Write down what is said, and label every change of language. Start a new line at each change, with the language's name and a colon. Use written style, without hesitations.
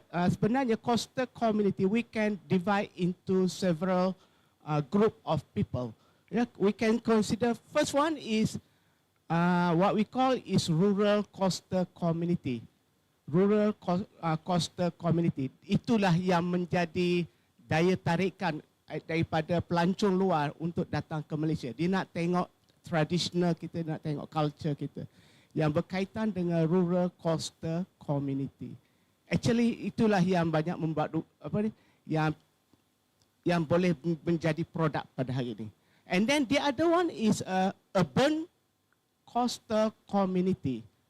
English: Sebenarnya coastal community we can divide into several group of people. Yeah, we can consider first one is what we call is rural coastal community. Rural coastal community.
Malay: Itulah yang menjadi daya tarikan daripada pelancong luar untuk datang ke Malaysia. Dia nak tengok tradisional kita, nak tengok culture kita yang berkaitan dengan rural coastal community. Actually itulah yang banyak membuat yang boleh menjadi produk pada hari ini.
English: And then the other one is urban coastal community.